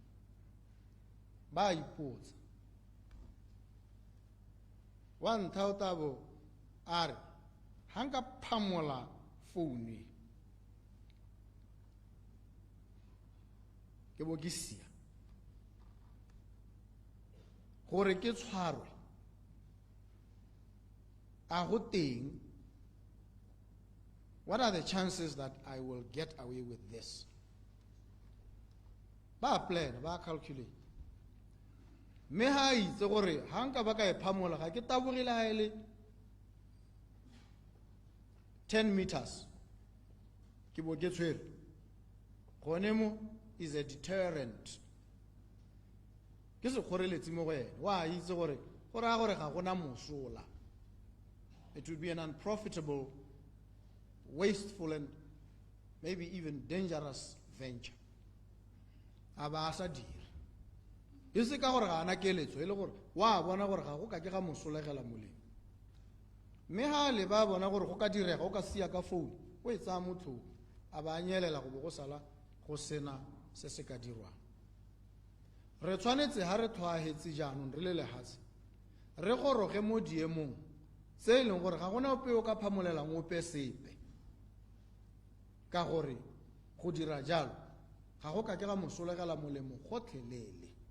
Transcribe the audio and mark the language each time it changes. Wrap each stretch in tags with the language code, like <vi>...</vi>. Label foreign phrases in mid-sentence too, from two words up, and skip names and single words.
<tn>ba ipotsa wa ntlha o tabo a re ha nka phamola founu ke bo ke sia gore ke tshwarwe a go teng.</tn> <en>What are the chances that I will get away with this?</en> <tn>Ba plan, ba calculate. Me ha itse gore ha nka ba ka e phamola ga ke tabogile ha ele 10 meters ke bo ke tshwere gone mo</tn> <en>is a deterrent.</en> <tn>Ke se kgoreletsi mo go ene wa itse gore ra gore ga gona mosola.</tn> <en>It would be an unprofitable, wasteful, and maybe even dangerous venture.</en> <tn>Aba sa dira e se ka gore ga ana keletso e le gore wa bona gore ga go ka ke ga mosolegela moleng mme ha le ba bona gore go ka direga go ka sia ka phone o e tsa motho a ba nyelela go bo go sala go sena se se ka dirwang. Re tshwanetse ha re thwahetse jaanong re le lehatse re goroge mo diemong se e leng gore ga gona ope o ka phamolelang ope sepe ka gore go dira jalo ga go ka ke ga mosolegela molemo gotlhelele.</tn>